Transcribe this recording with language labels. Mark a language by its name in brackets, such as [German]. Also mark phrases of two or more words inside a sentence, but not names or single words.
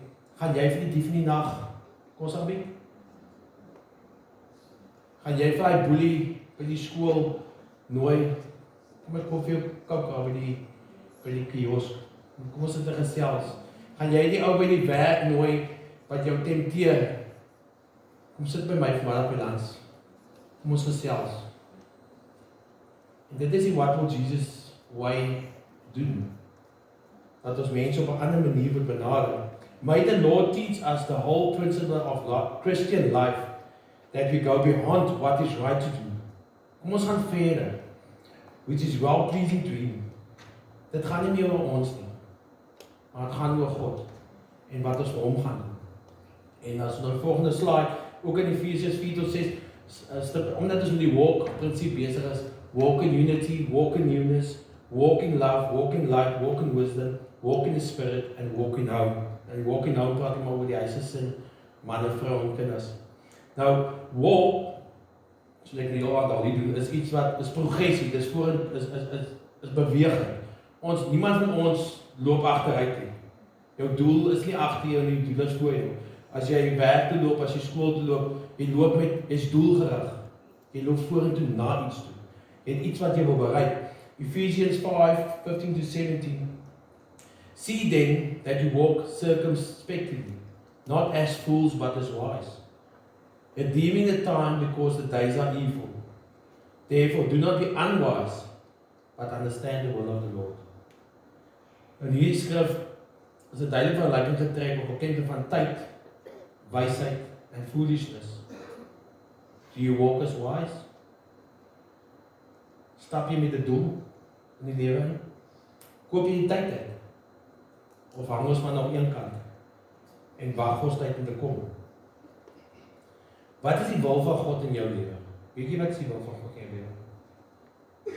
[Afrikaans] Gaan jy vir die dief in die nag kos aanbied? Gaan jy vir hy boelie by die skool nooi, kom ek koop vir jou kakao by die kiosk, kom ons sit te gesels. Gaan jy die ou by die werk nooi, wat jou tempteer, kom sit by my vanmiddag by langs, kom ons gesels. En dit is die [English] what will Jesus way [Afrikaans] doen, dat ons mense op 'n ander manier moet benader. [English] May the Lord teach us the whole principle of Christian life, that we go beyond what is right to do. [Afrikaans] Kom ons gaan verder, [English] which is well pleasing to Him. [Afrikaans] Dit gaan nie meer oor ons nie, maar het gaan oor God, en wat ons vir hom gaan doen. En as ons die volgende slide, ook in Efesiërs 4 tot 6, omdat ons met die walk prinsip besig is, [English] walk in unity, walk in newness, walk in love, walk in light, walk in wisdom, walk in the spirit, and walk in home. [Afrikaans] En [English] walk in home [Afrikaans] praat maar oor die huisgesin, manne, vrou en kinders. Nou, walk, soos ek die heel aantal hier doen, is iets wat is progressie, dis is beweging. Niemand van ons loop agteruit nie. Jou doel is nie agter jou nie, doel is voor jou. As jy werk te loop, as jy skool te loop, jy's doelgerig. Jy loop vorentoe na iets toe. Jy het iets wat jy wil bereik. [English] Ephesians 5:15 to 17. See then that you walk circumspectly, not as fools but as wise, redeeming the time because the days are evil. Therefore do not be unwise, but understand the will of the Lord. [Afrikaans] In hierdie skrif is 'n duidelike vergelyking getrek op bekende van tyd, wysheid en foolishness. [English] Do you walk as wise? [Afrikaans] Stap jy met 'n doel in die lewe? Koop jy die tyd uit Of hang ons maar nog een kant en wag vir ons tyd om te kom? Wat is die wil van God in jou lewe? Weet jy wat is die wil van God in jou lewe?